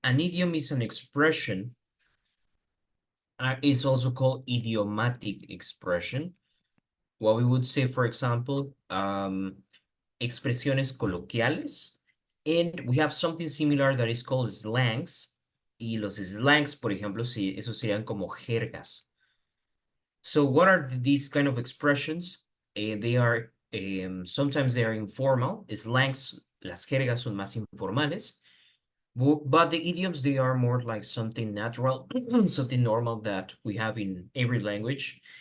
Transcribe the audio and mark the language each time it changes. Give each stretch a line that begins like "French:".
English: An idiom is an expression. It's also called idiomatic expression. What we would say, for example,
Spanish: expresiones coloquiales.
English: And we have something similar that is called slangs.
Spanish: Y los slangs, por ejemplo, sí, esos serían como jergas.
English: So what are these kind of expressions? They are, sometimes they are informal. Slangs,
Spanish: las jergas son más informales.
English: But the idioms, they are more like something natural, something normal that we have in every language.